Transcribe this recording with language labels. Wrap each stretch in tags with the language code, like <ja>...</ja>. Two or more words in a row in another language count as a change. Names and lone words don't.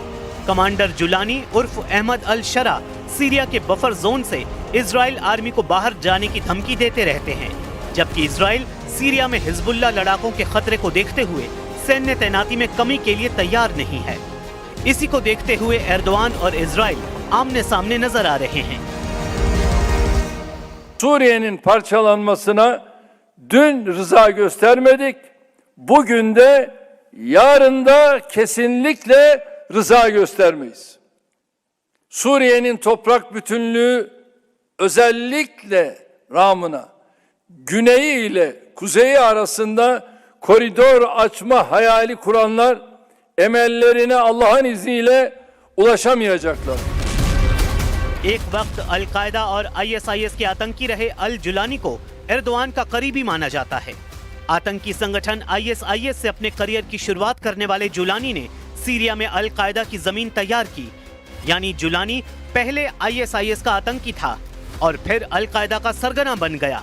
<hi>कमांडर जुलानी उर्फ अहमद अल शरा सीरिया के बफर जोन से इजराइल आर्मी को बाहर जाने की धमकी देते रहते हैं, जबकि इजराइल सीरिया में हिजबुल्लाह लड़ाकों के खतरे को देखते हुए सैन्य तैनाती में कमी के लिए तैयार नहीं है। इसी को देखते हुए एर्दोआन और इजराइल आमने सामने नजर आ रहे हैं।</hi> <tr>Suriye'nin parçalanmasına dün rıza göstermedik. Bugün de yarın da kesinlikle rıza göstermeyiz. Suriye'nin toprak bütünlüğü özellikle Ramına güneyi ile kuzeyi arasında koridor açma hayali kuranlar emellerine Allah'ın izniyle ulaşamayacaklar.</tr> <hi>एक वक्त अल-कायदा और आईएसआईएस के आतंकी रहे अल जुलानी को एर्दोआन का करीबी माना जाता है। आतंकी संगठन आईएसआईएस से अपने करियर की शुरुआत करने वाले जुलानी ने सीरिया में अल-कायदा की जमीन तैयार की। यानी जुलानी पहले आईएसआईएस का आतंकी था और फिर अल-कायदा का सरगना बन गया।</hi>